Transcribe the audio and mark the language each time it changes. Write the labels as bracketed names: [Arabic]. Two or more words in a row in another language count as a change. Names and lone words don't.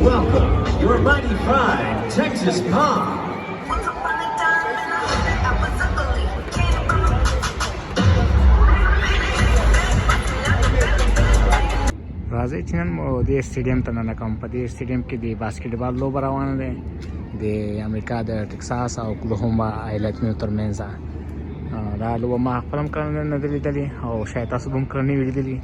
[English] Welcome, your mighty pride, Texas Pop. Once upon a time in a hood, I was ugly. Came from [Pashto] راځئ چې نن مو دې سټیډیم ته ننکم. په دې سټیډیم کې د باسکټبال لوبه روانه ده د امریکا د ټکساس او اوکلاهوما ایالتونو ترمنځ. دا لوبه ما خپل هم کله نه ده لیدلې او شاید تاسو به هم کله نه وي لیدلې.